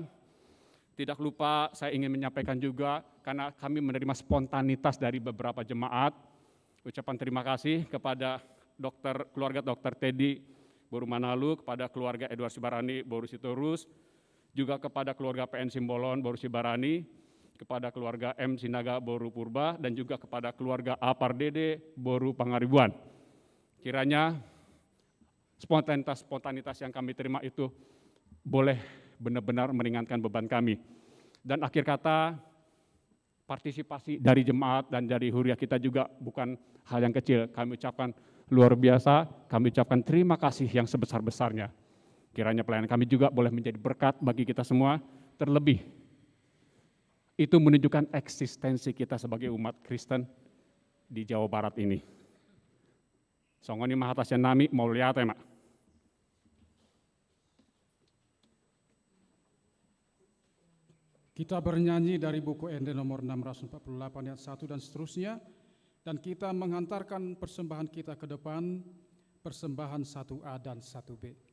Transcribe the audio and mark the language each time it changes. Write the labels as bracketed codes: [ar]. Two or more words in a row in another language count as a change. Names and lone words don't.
[id] Tidak lupa saya ingin menyampaikan juga karena kami menerima spontanitas dari beberapa jemaat. Ucapan terima kasih kepada keluarga Dr. Teddy Boru Manalu, kepada keluarga Edward Sibarani Boru Sitorus, juga kepada keluarga PN Simbolon Boru Sibarani, kepada keluarga M Sinaga Boru Purba, dan juga kepada keluarga A Pardede Boru Pangaribuan. Kiranya spontanitas yang kami terima itu boleh benar-benar meringankan beban kami. Dan akhir kata, partisipasi dari jemaat dan dari Huria kita juga bukan hal yang kecil. Kami ucapkan luar biasa, kami ucapkan terima kasih yang sebesar-besarnya. Kiranya pelayanan kami juga boleh menjadi berkat bagi kita semua, terlebih itu menunjukkan eksistensi kita sebagai umat Kristen di Jawa Barat ini. [bbc] Songoni mahatasya nami mauliate mak. [id] Kita bernyanyi dari buku ND nomor 648 ayat 1 dan seterusnya, dan kita menghantarkan persembahan kita ke depan, persembahan 1A dan 1B.